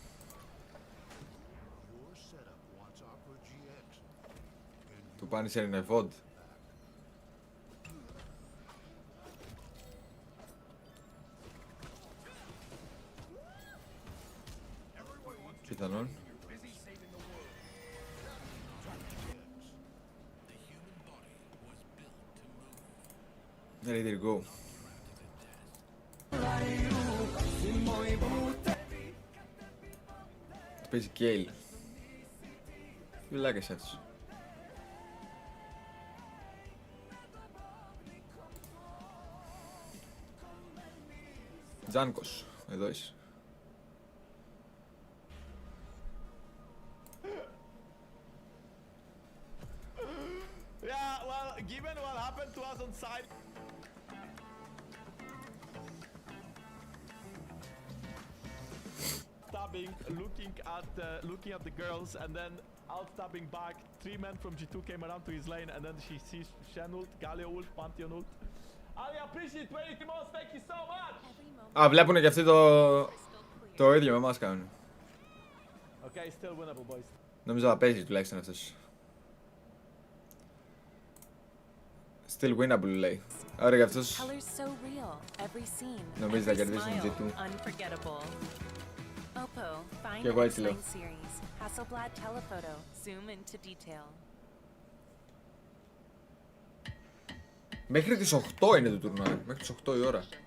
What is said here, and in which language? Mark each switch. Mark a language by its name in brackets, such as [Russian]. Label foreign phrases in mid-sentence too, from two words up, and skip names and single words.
[Greek] Του Punisher είναι VOD. Πιθανόν. [English] Ready to go. [Greek] Παίζει Κέιλ. Φιλάκες έτσι. Τζάνκος, εδώ είσαι. [English] Yeah, well, given what happened to us on side. Stabbing, looking at the girls, and then out stabbing back. 3 men from G2 came around to his lane, and then she sees Shen ult, Galio ult, Pantheon ult. Ali, appreciate 20 Timos, thank you so much! [Greek] Α, βλέπουνε και αυτοί το ίδιο με εμάς κάνουν. [English] Okay, still winnable, boys. [Greek] Νομίζω θα παίζει τουλάχιστον αυτός. [English] Still winnable [Greek] λέει. Άρα για αυτός νομίζει θα κερδίσουν G2. Και εγώ έτσι λέω. Μέχρι τις 8 είναι το τουρνουά, μέχρι τις 8 η ώρα.